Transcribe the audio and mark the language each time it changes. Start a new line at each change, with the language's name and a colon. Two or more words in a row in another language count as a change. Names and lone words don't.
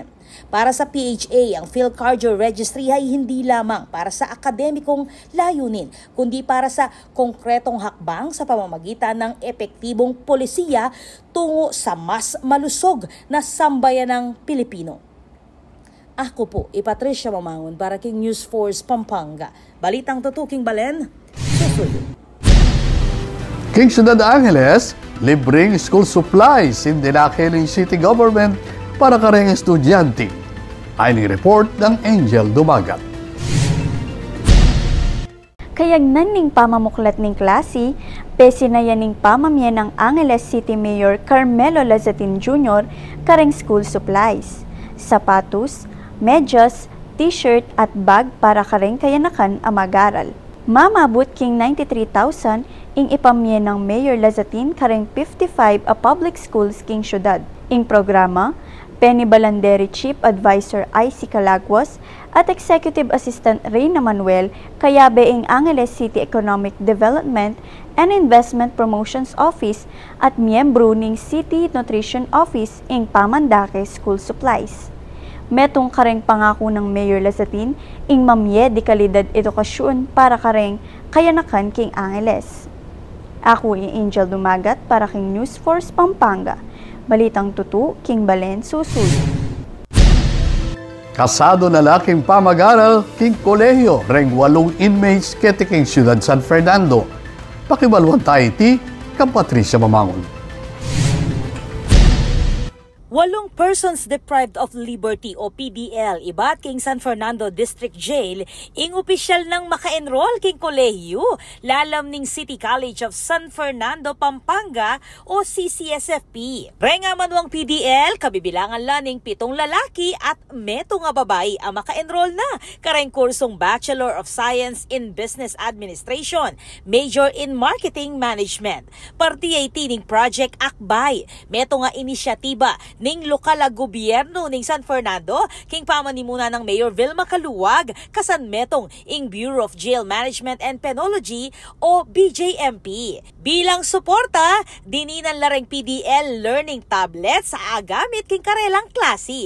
Filipino: Para sa PHA, ang PhilCardio Registry ay hindi lamang para sa akademikong layunin, kundi para sa konkretong hakbang sa pamamagitan ng epektibong polisiya tungo sa mas malusog na sambayanang Pilipino.
Pampanga: Ako po, Patricia Mamangon para King News Force Pampanga. Balitang tutuking Balen, susunod. King Ciudad Angeles, libreng
English: school supplies
Pampanga: hindi nakiling
English: city government
Pampanga: para kareng estudyante. Ayon report ng Angel Dumagat. Kayagnan ning pamamuklat ning klase, pesi na yan ning pamamyan ng Angeles City Mayor Carmelo Lazatin Jr. kareng
English: school supplies,
Pampanga: sapatos, medyas, t-shirt at bag para kareng kayanakan ang mag-aral. Mamabot king 93,000 ing ipamyan ng Mayor Lazatin kareng 55 a public schools king syudad. Ing programa, Penny Balanderi Chief Advisor IC Calagwas at Executive Assistant Reyna Manuel kayabe ing Angeles City Economic Development and Investment Promotions Office at miyembro ning City Nutrition Office ing Pamandake School Supplies. Metong kareng pangako ng Mayor Lazatin ing mamye di kalidad edukasyon para kareng kayanakan king Angeles. Ako ang Angel Dumagat para king News Force Pampanga. Balitang tutu, King Balen, susunod. Kasado na laking pamag-aral, king kolehiyo, reng 8 inmates kete king Ciudad San Fernando. Pakibalwan tayo iti, kang Patricia Mamangon. 8
English: persons deprived of liberty
Pampanga: o PDL ibat king San Fernando District Jail ing opisyal ng maka-enroll king kolehiyo lalam ning City College of San Fernando, Pampanga o CCSFP. Renga manuang PDL, kabibilangan laning 7 lalaki at 7 nga babae ang maka-enroll na kareng kursong Bachelor of Science in Business Administration, Major in Marketing Management. Partiyay ning Project Akbay, meto nga inisyatiba ning lokal na gobyerno ning San Fernando, king pamanimuna ng Mayor Vilma Caluwag, kasan metong ing Bureau of Jail Management and Penology o BJMP. Bilang suporta, dininan lareng PDL
English: learning tablets
Pampanga: sa agamit king karelang klase.